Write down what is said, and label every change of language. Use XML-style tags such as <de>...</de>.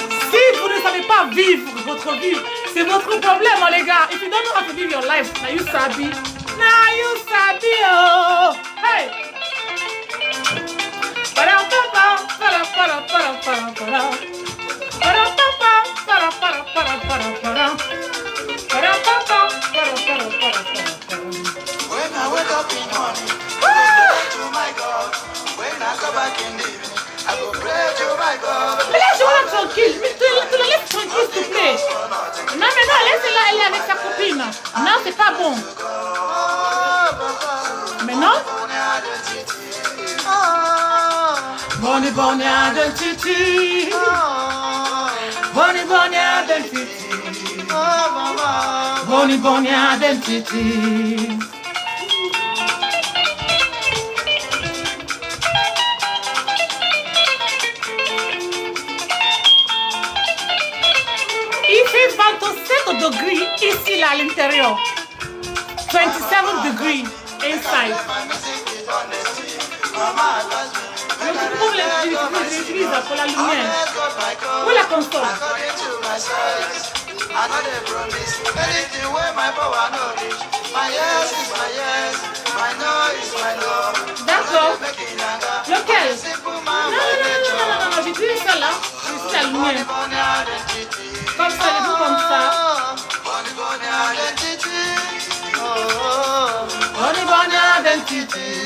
<fr>Si vous ne savez pas vivre votre vie, c'est votre problème, hein, les gars.</fr> <en>If you don't know how to live your life, now you sabi. Now you sabi, oh. Hey. Para para para para para para para. Para para para para para para para. Para para para para para para. When I wake up in morning, I go pray to my God. When I go back in the evening, I go pray to my God.</en> <fr>Mais laisse-la tranquille. Mais tu la laisses tranquille, s'il te plaît. Non, mais non, laisse-la, elle est avec sa copine. Non, c'est pas bon. Mais non.</fr> <en>Bonnie Bonnie identity. Bonnie Bonnie identity. Bonnie Bonnie identity.</en> <fr>Il fait 27 degrés ici là à l'intérieur. 27 degrés</fr> <en>inside.</en> <fr>Je trouve les utilises pour la lumière. Où est la console?</fr> <en>I know they promise anything where my power no reach. My yes is my yes, my no is my no.</en> <fr>D'accord.</fr> <en>Make it younger.</en> <fr>Lequel? Simple Non,</fr> <en>man,</en> <fr>non, non, non, non, non, j'utilise ça là. aligné. Comme ça, les deux comme ça.</fr> <en>Bonnie identity.</en>